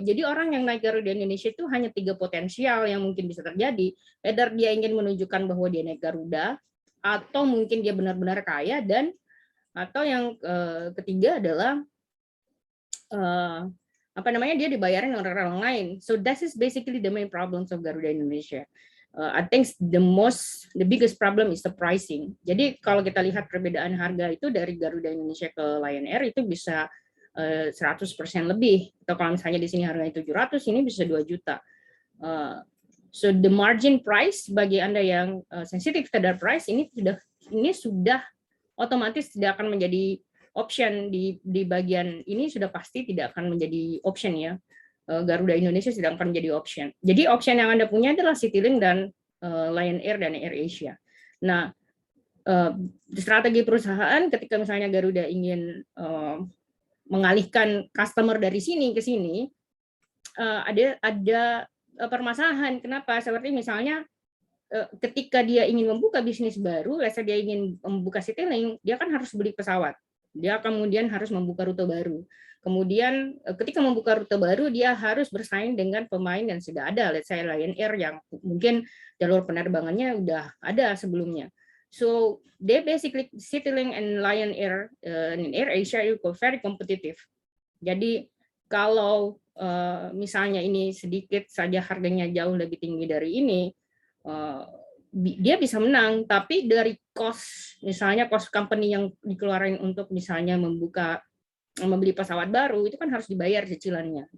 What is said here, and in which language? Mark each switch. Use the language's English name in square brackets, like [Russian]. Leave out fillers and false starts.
[Indonesian] Jadi orang yang naik Garuda Indonesia itu hanya 3 potensial yang mungkin bisa terjadi. Either dia ingin menunjukkan bahwa dia naik Garuda, atau mungkin dia benar-benar kaya, dan atau yang ketiga adalah apa namanya dia dibayarin orang-orang lain. [English] So that is basically the main problems of Garuda Indonesia. I think the biggest problem is the pricing. [Indonesian] Jadi kalau kita lihat perbedaan harga itu dari Garuda Indonesia ke Lion Air itu bisa 100% lebih. Atau kalau misalnya di sini harganya 700, ini bisa 2 juta. [English] So the margin price [Indonesian] bagi Anda yang sensitif terhadap price ini sudah otomatis tidak akan menjadi option di bagian ini, sudah pasti tidak akan menjadi option ya. Garuda Indonesia tidak akan menjadi option. Jadi option yang Anda punya adalah Citylink dan Lion Air dan AirAsia. Nah, strategi perusahaan ketika misalnya Garuda ingin mengalihkan customer dari sini ke sini, ada permasalahan. Kenapa? Seperti misalnya ketika dia ingin membuka bisnis baru, dia ingin membuka Citylink, dia kan harus beli pesawat. Dia kemudian harus membuka rute baru. Kemudian ketika membuka rute baru, dia harus bersaing dengan pemain yang sudah ada, [English] let's say [Indonesian] Lion Air yang mungkin jalur penerbangannya udah ada sebelumnya. [English] So they basically Citylink and Lion Air and AirAsia itu very competitive. [Indonesian] Jadi kalau misalnya ini sedikit saja harganya jauh lebih tinggi dari ini, dia bisa menang, tapi dari cost, misalnya cost company yang dikeluarin untuk misalnya membeli pesawat baru, itu kan harus dibayar cicilannya.